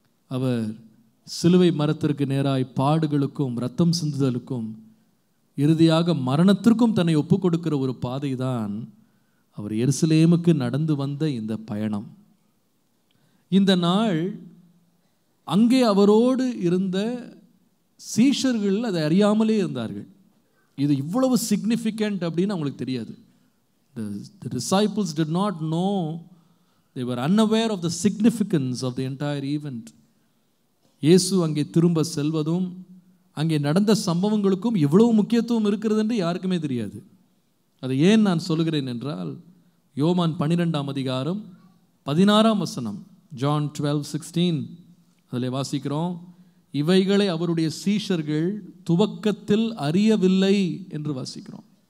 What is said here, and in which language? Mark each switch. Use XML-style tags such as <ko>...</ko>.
<ta>அவர் சிலுவை மரத்திற்கு நேராய் பாடுகளுக்கும் இரத்தம் சிந்துதலுக்கும் இறுதியாக மரணத்திற்கும் தன்னை ஒப்பு கொடுக்கிற ஒரு பாதை தான் அவர் எருசலேமுக்கு நடந்து வந்த இந்த பயணம். இந்த நாள் அங்கே அவரோடு இருந்த சீஷர்கள் அதை அறியாமலே இருந்தார்கள். இது இவ்வளவு சிக்னிஃபிகண்ட் அப்படின்னு அவங்களுக்கு தெரியாது.</ta> <en>The disciples did not know, they were unaware of the significance of the entire event.</en> <ta>இயேசு அங்கே திரும்ப செல்வதும் அங்கே நடந்த சம்பவங்களுக்கும் இவ்வளவு முக்கியத்துவம் இருக்கிறது என்று யாருக்குமே தெரியாது. அதை ஏன் நான் சொல்லுகிறேன் என்றால், யோவான் 12:16 John 12:16 அதில் வாசிக்கிறோம், இவைகளை அவருடைய சீஷர்கள் துவக்கத்தில் அறியவில்லை என்று வாசிக்கிறோம்.</ta>